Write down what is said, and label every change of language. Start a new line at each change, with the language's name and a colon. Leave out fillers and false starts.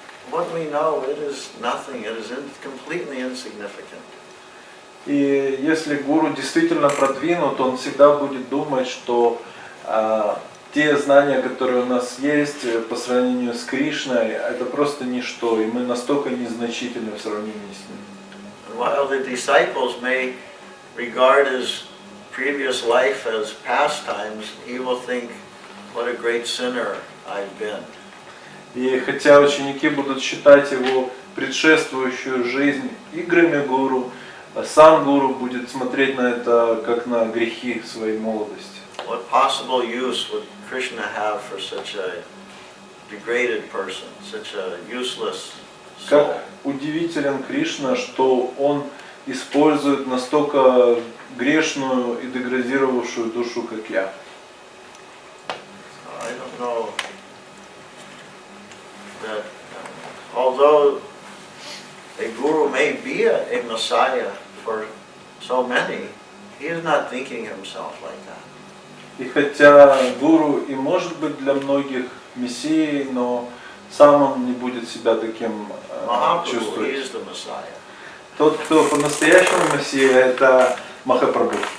English: What we know, it is nothing. It is completely insignificant.
Russian: И если гуру действительно продвинут, он всегда будет думать, что те знания, которые у нас есть по сравнению с Кришной, это просто ничто, и мы настолько незначительны в сравнении с ним.
English: While the disciples may regard his previous life as pastimes, he will think, what a great sinner I've been.
Russian: И хотя ученики будут считать его предшествующую жизнь играми гуру, сам гуру будет смотреть на это как на грехи своей молодости.
English: What possible use would Krishna have for such a degraded person, such a useless soul?
Russian: Как удивителен Кришна, что он использует настолько грешную и деградировавшую душу, как я.
English: I don't know that although a guru may be a messiah for so many, he is not thinking himself like that.
Russian: И хотя гуру и может быть для многих мессией, но сам он не будет себя таким чувствовать. Тот, кто по-настоящему мессия, это Маха-прабху.